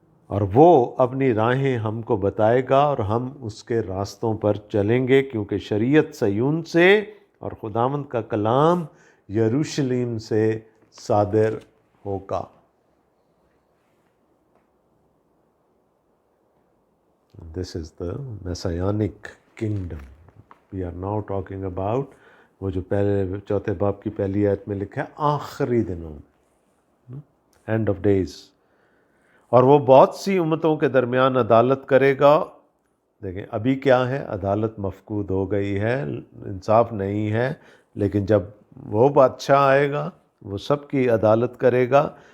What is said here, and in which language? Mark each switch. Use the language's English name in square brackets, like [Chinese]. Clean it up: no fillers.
[Urdu] اور وہ اپنی راہیں ہم کو بتائے گا اور ہم اس کے راستوں پر چلیں گے، کیونکہ شریعت صیون سے اور خداوند کا کلام یروشلم سے صادر ہوگا. [English] This is the messianic kingdom. We are now talking about [Urdu] وہ جو پہلے چوتھے باب کی پہلی آیت میں لکھا ہے آخری دنوں میں، [English] End of days. [Urdu] اور وہ بہت سی امتوں کے درمیان عدالت کرے گا. دیکھیں ابھی کیا ہے، عدالت مفقود ہو گئی ہے، انصاف نہیں ہے، لیکن جب وہ بادشاہ آئے گا وہ سب کی عدالت کرے گا.